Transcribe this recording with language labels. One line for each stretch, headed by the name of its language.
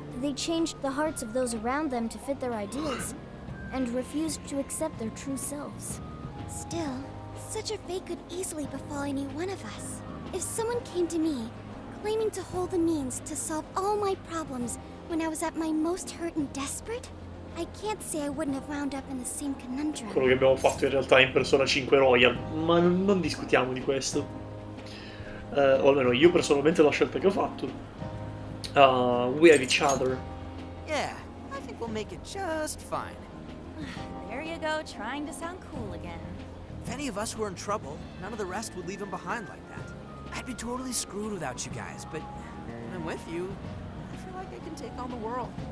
English: They changed the hearts of those around them to fit their ideals, and refused to accept their true selves. Still, Such a fate could easily befall any one of us. If someone came to me, claiming to hold the means to solve all my problems when I was at my most hurt and desperate, I can't say I wouldn't have wound up in the same conundrum.
Italian: Quello che abbiamo fatto in realtà in Persona 5 Royal, ma non discutiamo di questo. O almeno io personalmente la scelta che ho fatto.
English: We have each other. Yeah, I think we'll make it just fine. There you go, trying to sound cool again. If any of us were in trouble, none of the rest would leave him behind like that. I'd be totally screwed without you guys, but when I'm with you, I feel like I can take on the world.